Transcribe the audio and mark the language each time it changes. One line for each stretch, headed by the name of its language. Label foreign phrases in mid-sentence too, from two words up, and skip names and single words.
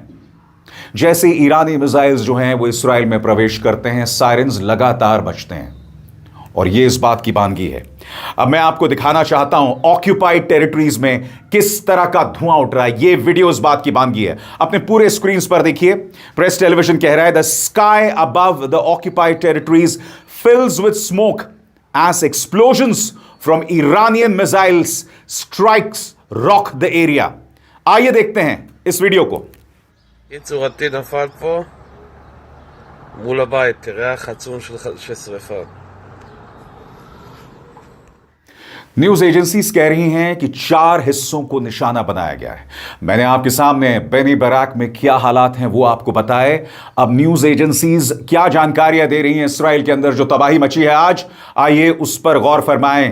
Hindi: जैसे ईरानी मिसाइल्स जो हैं वो इस्राएल में प्रवेश करते हैं, सायरन्स लगातार बजते हैं और यह इस बात की बानगी है। अब मैं आपको दिखाना चाहता हूं
English: occupied territories
Hindi: में किस तरह का धुआं उठ रहा है। यह वीडियो इस बात की बानगी है। अपने पूरे स्क्रीन पर देखिए।
English: प्रेस टेलीविजन
Hindi: कह रहा है
English: the sky above the occupied territories fills with smoke as explosions from Iranian missiles strikes rock the area.
Hindi: आइए देखते हैं इस वीडियो को।
Hebrew: יצורתי נפל פה מול הבית, ריח עצום של שריפה।
English: news agencies
Hindi: कह रही हैं कि 4 हिस्सों को निशाना बनाया गया है। मैंने आपके सामने बेनी बराक में क्या हालात हैं वो आपको बताए। अब
English: news agencies
Hindi: क्या जानकारियां दे रही हैं इसराइल के अंदर जो तबाही मची है आज, आइए उस पर गौर फरमाएं।